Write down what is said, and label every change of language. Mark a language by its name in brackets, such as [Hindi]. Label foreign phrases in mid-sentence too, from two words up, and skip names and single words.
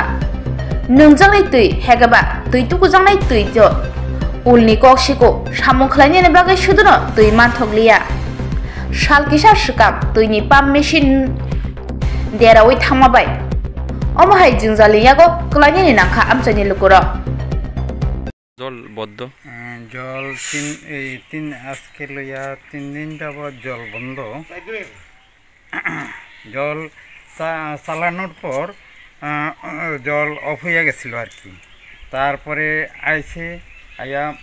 [Kok Borok] Nungjaknai twi hegaba twi tukujaknai twi jo ulni koksiko samung khlainani bagwi sudono twi Manthokliya. Salkisa swkam twini [English] pump machine [Kok Borok] derawi thangma bai. Omo hai jwngjali yago khlainani nangkha amchaini lukurok. [Bangla] জল বদ্ধ জল আজকে লইয়া 3 দিন যাবৎ জল বন্ধ জল চালানোর পর জল অফ হয়ে গেছিল আর কি তারপরে আইছে আয়া